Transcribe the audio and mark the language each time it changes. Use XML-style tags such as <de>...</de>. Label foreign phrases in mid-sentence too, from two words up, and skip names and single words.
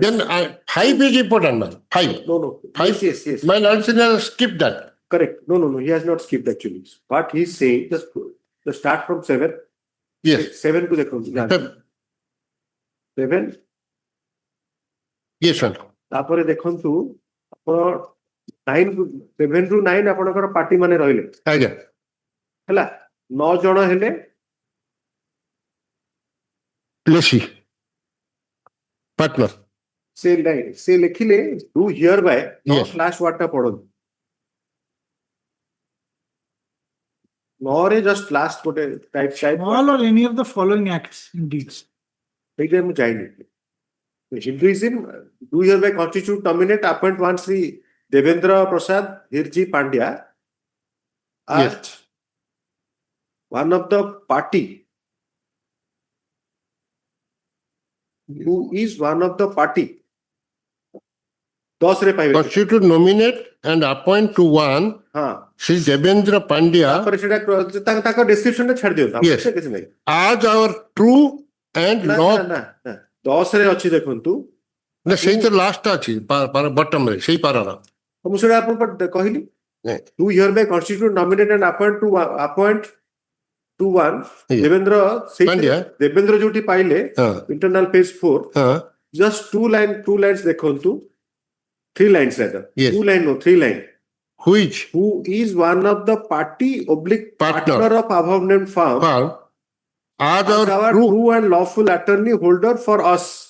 <en>Then 5 is important, man. 5. No. 5. Yes. My land senior skipped that. Correct. No. He has not skipped actually. What he's saying, just start from 7. Yes. 7 to the 7. Yes, sir.</en> <or>ତାପରେ ଦେଖନ୍ତୁ ଆପଣ 7 ରୁ 9 ଆପଣଙ୍କର ପାର୍ଟି ମାନେ ରହିଲେ. ଆଜ୍ଞା. ହେଲା 9 ଜଣ ହେଲେ</or> <en>lessee partner.</en> <or>ସେ ଲେଖିଲେ</or> <en>do hereby not last word</en> <or>ଟା ପଢନ୍ତୁ. 9 ରେ</or> <en>just last</en> <or>ଗୋଟେ type</or> <en>all or any of the following acts and deeds.</en> <or>ସେଇଟା ମୁଁ ଯାଇନି.</or> <en>Hinduism do hereby constitute, nominate, appoint one Sri Devendra Prasad Hirji Pandya as one of the party who is one of the party.</en> <or>10 ରେ ପାଇବେ.</or> <en>Constitute, nominate and appoint to one Sri Devendra Pandya.</en> <or>ତାପରେ ସେଟା ତାଙ୍କ description ରେ ଛାଡି ଦିଅନ୍ତୁ.</or> <en>Yes.</en> <or>କିଛି ନାହିଁ.</or> <en>As our true and not.</en> <or>ନା 10 ରେ ଅଛି ଦେଖନ୍ତୁ. ନା ସେଇ ତ ଲାଷ୍ଟ ଅଛି ବଟମ ରେ ସେଇ ପାରାର. ମୁଁ ସେଟା ଆପଣଙ୍କୁ କହିଲି.</or> <en>Do hereby constitute, nominate and appoint to one ଦେବେନ୍ଦ୍ର</en> <or>ଯୋଉଠି ପାଇଲେ</or> <en>internal page 4 just two lines ଦେଖନ୍ତୁ. 3 lines rather. Yes. 2 line no 3 line. Who is one of the party / partner of above named firm as our true and lawful attorney holder for us.</en>